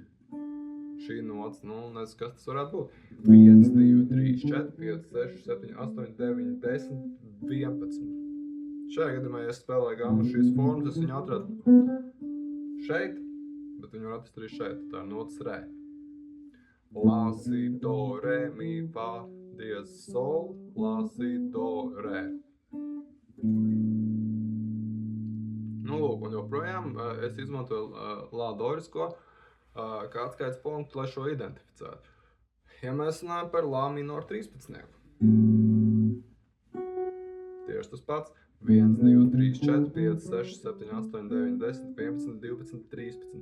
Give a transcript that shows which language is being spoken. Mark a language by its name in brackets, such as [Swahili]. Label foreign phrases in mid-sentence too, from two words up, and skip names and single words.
[Latvian] Šī nots, nezinu, kas tas varētu būt. 1, 2, 3, 4, 5, 6, 7, 8, 9, 10, 11. Šajā gadījumā, ja es spēlēju gammu šīs formas, es viņu atradu šeit, bet viņu var atrast arī šeit, tā ir nots re. Lā, si, do, re, mi, fa, diez, sol, lā, si, do, re. Lūk, un joprojām es izmantoju lā dorisko kā atskaites punktu, lai šo identificētu. Ja mēs runājam par lā minora 13. Tieši tas pats. 1, 2, 3, 4, 5, 6, 7, 8, 9, 10, 11, 12, 13.